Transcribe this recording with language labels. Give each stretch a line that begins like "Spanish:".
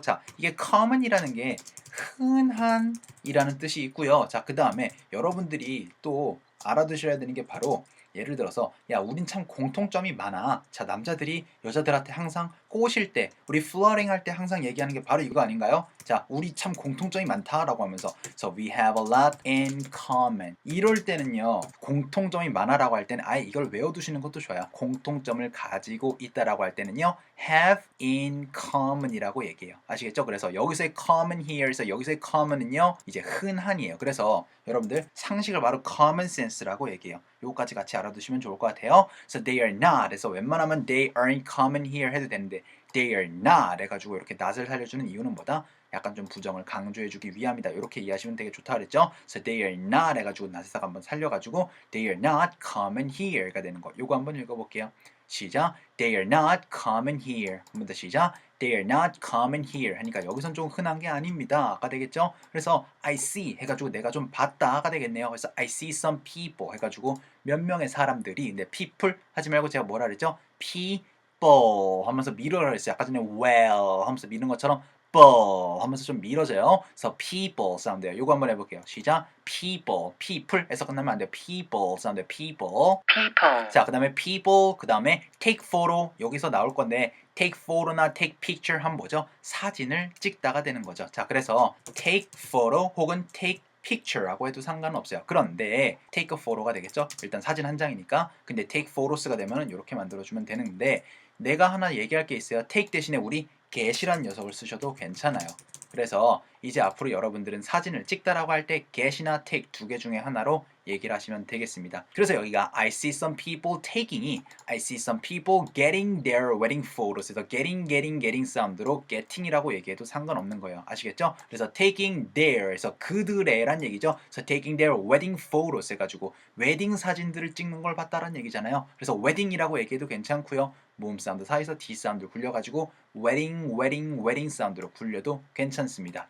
Korean: 자, 이게 common이라는 게 흔한이라는 뜻이 있고요. 자, 그 다음에 여러분들이 또 알아두셔야 되는 게 바로 예를 들어서 야, 우린 참 공통점이 많아. 자, 남자들이 여자들한테 항상 꼬실 때, 우리 flirting 할 때 항상 얘기하는 게 바로 이거 아닌가요? 자, 우리 참 공통점이 많다라고 하면서
English: So we have a lot in common.
Korean: 이럴 때는요, 공통점이 많아라고 할 때는 아예 이걸 외워두시는 것도 좋아요. 공통점을 가지고 있다라고 할 때는요,
English: have in common
Korean: 이라고 얘기해요. 아시겠죠? 그래서 여기서의 common here에서 여기서의 common은요, 이제 흔한이에요. 그래서 여러분들 상식을 바로 common sense라고 얘기해요. 요거까지 같이 알아두시면 좋을 것 같아요. So they are not 해서 웬만하면
English: they aren't common here
Korean: 해도 되는데 they are not 해가지고 이렇게 not을 살려주는 이유는 뭐다? 약간 좀 부정을 강조해주기 위함이다. 이렇게 이해하시면 되게 좋다 그랬죠? So they are not 해가지고 not에다가 한번 살려가지고
English: they are not common here
Korean: 가 되는 거. 요거 한번 읽어볼게요. 시작.
English: They are not common here.
Korean: 한 번 더 시작.
English: They are not common here.
Korean: 하니까 여기선 좀 흔한 게 아닙니다.가 되겠죠? 그래서
English: I see
Korean: 해가지고 내가 좀 봤다가 되겠네요. 그래서
English: I see some people
Korean: 해가지고 몇 명의 사람들이 근데 people 하지 말고 제가 뭐라 그랬죠? people 하면서 밀어라 그랬어요. 아까 전에 well 하면서 미는 것처럼 하면서 좀 밀어져요. 그래서 people 사운드예요. 요거 한번 해볼게요. 시작. people에서 끝나면 안 돼요.
English: people 사운드. people. people,
Korean: 자, 그 다음에 people, 그 다음에 take photo 여기서 나올 건데 take photo나 take picture 하면 뭐죠? 사진을 찍다가 되는 거죠. 자, 그래서 take photo 혹은 take picture라고 해도 상관없어요. 그런데 take a photo가 되겠죠? 일단 사진 한 장이니까. 근데 take photos가 되면은 이렇게 만들어주면 되는데 내가 하나 얘기할 게 있어요. take 대신에 우리 get이란 녀석을 쓰셔도 괜찮아요. 그래서 이제 앞으로 여러분들은 사진을 찍다라고 할 때 get이나 take 두 개 중에 하나로 얘기를 하시면 되겠습니다. 그래서 여기가
English: I see some people taking이 I see some people getting their wedding photos
Korean: 에서 getting 사운드로 getting이라고 얘기해도 상관없는 거예요. 아시겠죠? 그래서 taking their에서 그들의 란 얘기죠. 그래서
English: taking their wedding photos
Korean: 해가지고 웨딩 사진들을 찍는 걸 봤다라는 얘기잖아요. 그래서 wedding이라고 얘기해도 괜찮고요. 모음 사운드 사이에서 D 사운드 굴려가지고 wedding 사운드로 굴려도 괜찮습니다.